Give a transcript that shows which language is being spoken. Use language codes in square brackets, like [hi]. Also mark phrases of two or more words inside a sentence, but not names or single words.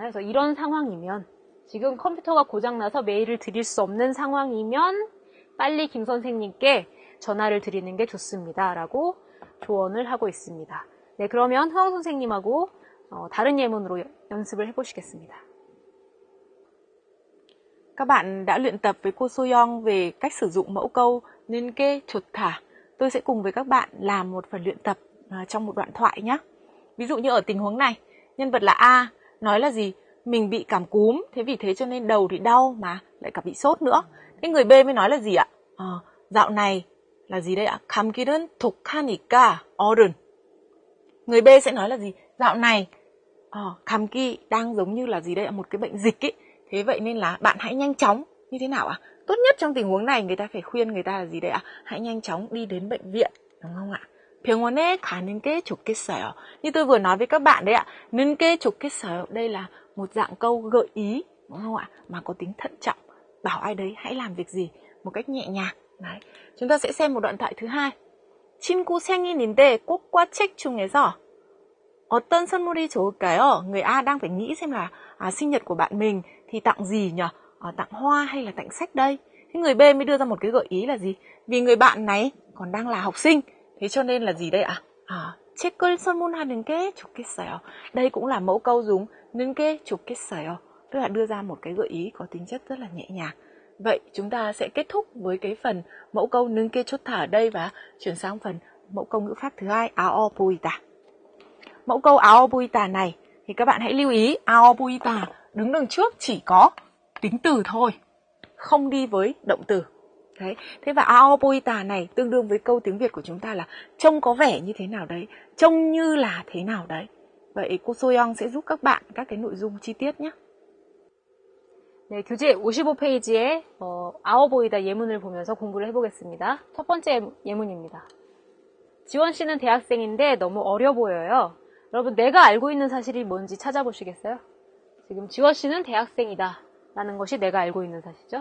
[ko] 그래서 이런 상황이면 지금 컴퓨터가 고장나서 메일을 드릴 수 없는 상황이면 빨리 김 선생님께 전화를 드리는 게 좋습니다. 라고 조언을 하고 있습니다. 네, 그러면 허영 선생님하고 다른 예문으로 연습을 해보시겠습니다. [vi] Các bạn đã luyện tập với cô Soyoung về cách sử dụng mẫu câu [ko] 는 게 좋다. [vi] Tôi sẽ cùng với các bạn làm một phần luyện tập trong một đoạn thoại nhé. Ví dụ như ở tình huống này, nhân vật là A nói là gì? Mình bị cảm cúm, thế vì thế cho nên đầu thì đau mà lại cả bị sốt nữa. Thế người B mới nói là gì ạ? Dạo này là gì đây ạ? [ko] 감기는 독하니까 어른. [vi] Người B sẽ nói là gì? Dạo này 감기 đang giống như là gì đây ạ? Một cái bệnh dịch ấy. Thế vậy nên là bạn hãy nhanh chóng. Như thế nào ạ? Tốt nhất trong tình huống này người ta phải khuyên người ta là gì đấy ạ? Hãy nhanh chóng đi đến bệnh viện, đúng không ạ? [ko] 병원에 가는 게 좋겠어요. [vi] Như tôi vừa nói với các bạn đấy ạ, [ko] 는 게 좋겠어요. [vi] Đây là một dạng câu gợi ý, đúng không ạ? Mà có tính thận trọng, bảo ai đấy hãy làm việc gì một cách nhẹ nhàng. Đấy. Chúng ta sẽ xem một đoạn thoại thứ hai. [ko] 친구 생일인데 꽃과 책 중에서 어떤 선물이 좋을까요? [vi] Người A đang phải nghĩ xem là sinh nhật của bạn mình thì tặng gì nhỉ? Tặng hoa hay là tặng sách đây? Thế người B mới đưa ra một cái gợi ý là gì? Vì người bạn này còn đang là học sinh, thế cho nên là gì đây ạ? [ko] 책을 선물하는 게 좋겠어요. [vi] Đây cũng là mẫu câu dùng [ko] 는 게 좋겠어요. [vi] Tức là đưa ra một cái gợi ý có tính chất rất là nhẹ nhàng. Vậy chúng ta sẽ kết thúc với cái phần mẫu câu [ko] 는 게 좋다 [vi] ở đây và chuyển sang phần mẫu câu ngữ pháp thứ hai, [ko] 아어 보이다. [vi] Mẫu câu [ko] 아어 보이다 [vi] này thì các bạn hãy lưu ý [ko] 아어 보이다 [vi] đứng đằng trước chỉ có tính từ thôi, không đi với động từ. Đấy. Thế và [ko] 아어 보이다 [vi] này tương đương với câu tiếng Việt của chúng ta là trông có vẻ như thế nào đấy, trông như là thế nào đấy. Vậy cô Soyoung sẽ giúp các bạn các cái nội dung chi tiết nhé. [ko] 네, 교재 55페이지에 아워 보이다 예문을 보면서 공부를 해보겠습니다. 첫 번째 예문입니다. 지원 씨는 대학생인데 너무 어려 보여요. 여러분, 내가 알고 있는 사실이 뭔지 찾아보시겠어요? 지금 지원 씨는 대학생이다 라는 것이 내가 알고 있는 사실이죠.